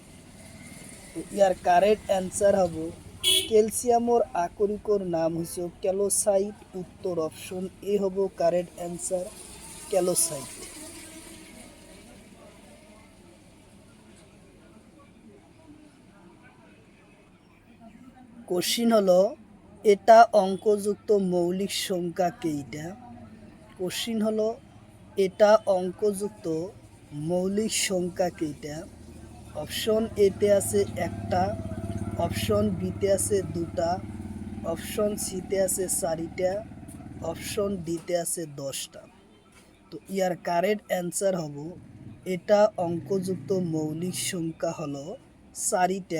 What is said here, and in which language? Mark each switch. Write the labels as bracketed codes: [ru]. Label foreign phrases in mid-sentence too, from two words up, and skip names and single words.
[as] তো ইয়ার [en] correct answer [as] হব ক্যালসিয়ামর আকরিকর নাম হচ্ছে ক্যালোসাইট। উত্তর [en] option A [as] হব [en] correct answer, [as] ক্যালোসাইট। কোশ্চিন হলো এটা অঙ্কযুক্ত মৌলিক সংখ্যা কেইটা? কোশ্চিন হলো এটা অঙ্কযুক্ত মৌলিক সংখ্যা কেইটা? অপশন এতে আছে একটা, অপশন বিতে আছে দুটা, অপশন সিতে আছে চারিটা, অপশন ডিতে আছে 10টা। তো ইয়ার [en] correct answer [as] হব এটা অঙ্কযুক্ত মৌলিক সংখ্যা হলো চারিটা।